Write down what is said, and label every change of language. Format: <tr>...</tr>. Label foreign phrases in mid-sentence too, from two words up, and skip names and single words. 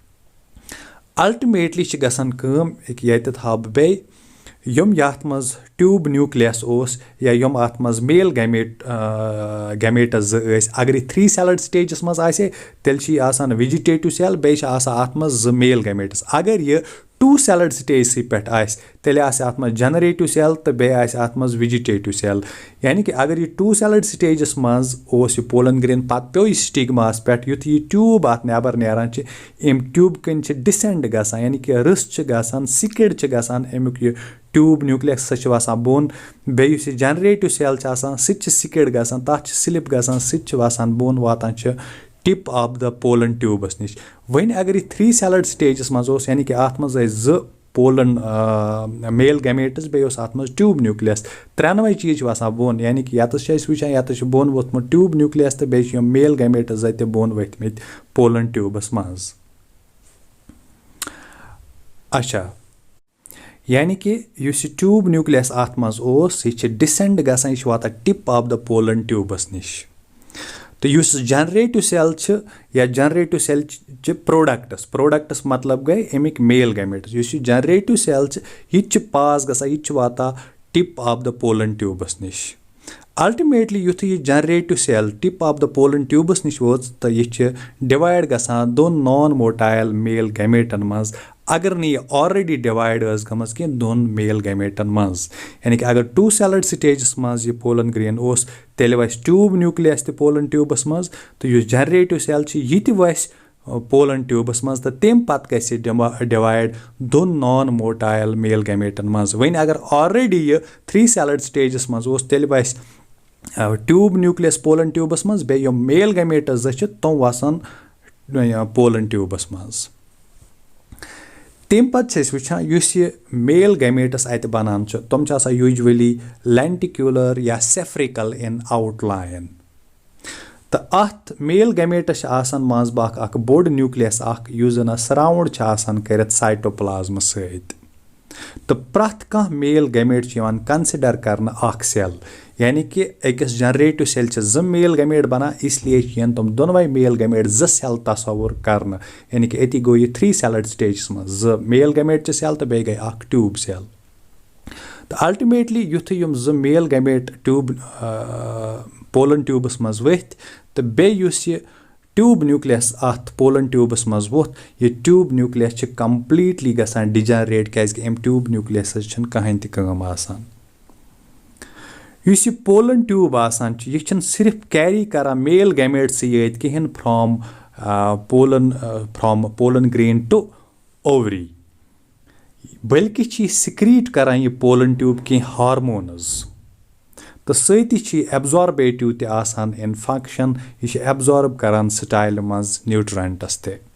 <ks>अल्टीमेटली गसान ये हाव बे यम याथ मज</ks> <en>tube nucleus</en> <ks>या यम अत मज</ks> <en>male gametes</en> <ks>अगर</ks> <en>3 celled stages</en> <ks>मज तेल</ks> <en>vegetative cell</en> <ks>बे अत मज</ks> <en>male gametes</en> <ks>अगर यह</ks> <en>2 celled stage</en> <ks>पे तेल अत मज</ks> <en>generative cell</en> <ks>तो बे अत मज</ks> <en>vegetative cell</en> <ks>यानी कि अगर यह</ks> <en>2 celled stages</en> <ks>मज यह</ks> <en>pollen grain</en> <ks>पत पे स्टिग्मास पे युथ यह ट्यूब अत नेबर नेरान अम ट्यूब कन डिसेंड गसान यानी कि रस गसान सिकिड गसान अमुक यह</ks> <en>tube nucleus</en> <ks>सह वसान बोन बे</ks> <en>generative cell</en> <ks>सह सिकिड गसान तथ स्लिप गसान सह वसान बोन वातान</ks> <en>tip of the pollen tubes</en> <ks>निश वहीं अगर यह</ks> <en>3 celled stages</en> <ks>मज यानी कि अत मज जो</ks> <en>pollen male gametes</en> <ks>बे अत मज</ks> <en>tube nucleus</en> <ks>त्रेनवे चीज आसान बोन यानी कि यत वुचान यत बोन वोथमुत</ks> <en>tube nucleus</en> <ks>तो बे</ks> <en>male gametes</en> <ks>अत बोन वथमित</ks> <en>pollen tubes</en> <ks>मज। अच्छा यानी कि यह</ks> <en>tube nucleus</en> <ks>अत मज यह डिसेंड गसान यह वातान</ks> <en>tip of the pollen tubes</en> <ks>निश तो यह</ks> <en>generative cell</en> <ks>या</ks> <en>generative cell products</en> <ks>मतलब गई अमिक</ks> <en>male gametes</en> <ks>यह जनरेटिव सेल यह पास गसान यह वातान</ks> <en>tip of the pollen tubes</en> <ks>निश अल्टीमेटली युथ यह</ks> <en>generative cell tip of the pollen tubes</en> <ks>निश वो तो यह डिवाइड गसान 2</ks> <en>non motile male</en> <ks>गैमेटन मज अगर नहीं</ks> <en>already divide</en> <ks>गमज कि 2 मेल गैमेटन मज यानी कि अगर</ks> <en>2 celled stages</en> <ks>मज यह</ks> <en>pollen grain</en> <ks>तेल वस</ks> <en>tube nucleus</en> <ks>तो</ks> <en>pollen tubes</en> <ks>मज तो यह</ks> <en>generative cell</en> <ks>यह वस</ks> <en>pollen tubes</en> <ks>मज तो तम पत गि</ks> <en>divide 2 non motile male</en> <ks>गैमेटन मज वहीं अगर ऑलरेडी यह</ks> <en>3 celled stages</en> <ks>मज तेल वस</ks> <en>tube nucleus pollen tubes</en> <ks>मज बे</ks> <en>male gametes</en> <ks>तम वसन</ks> <en>pollen tubes</en> <ks>मज तम पे वुचान</ks> <en>male gametes</en> <ks>अत बनान तम</ks> <en>usually lenticular</en> <ks>या</ks> <en>spherical in outline</en> <ks>तो अत</ks> <en>male gametes</en> <ks>मज बाख बोड़ न्यूक्लियस जन सराउंड कर साइटोप्लाज्म सत तो प्रथ कह</ks> <en>male gamete consider</en> <ks>कर सेल यानी कि अकिस</ks> <en>generative cell</en> <ks>2 मेल गैमेट बना इसलिए तम दोनवे</ks> <en>male gamete 2 cell</en> <ks>तस्वुर कर यानी कि अति गो यह</ks> <en>3 celled stages</en> <ks>मज 2</ks> <en>male gamete cell</en> <ks>तो बे गई</ks> <en>tube cell</en> <ks>तो अल्टीमेटली युथ 2</ks> <en>male gamete tube pollen tubes</en> <ks>मज वथ तो बे</ks> <en>tube nucleus</en> <ks>अत</ks> <en>pollen tubes</en> <ks>मज वोथ यह</ks> <en>tube nucleus completely</en> <ks>गसान डिजनरेट क्या अम</ks> <en>tube nucleus</en> <ks>कहें तम आसान यह</ks> <en>pollen tube</en> <ks>आसान यह सिर्फ कैरी कर</ks> <en>male gametes</en> <ks>ये कहें फ्रॉम</ks> <en>pollen grain to ovary</en> <ks>बल्कि सिक्रीट कर यह</ks> <en>pollen tube</en> <ks>कह हार्मोन्स तो सती एब्जॉर्बेटिव तसान</ks> <en>in function</en> <ks>यह एब्जॉर्ब करान स्टाइल मज न्यूट्रेंट्स ते</ks>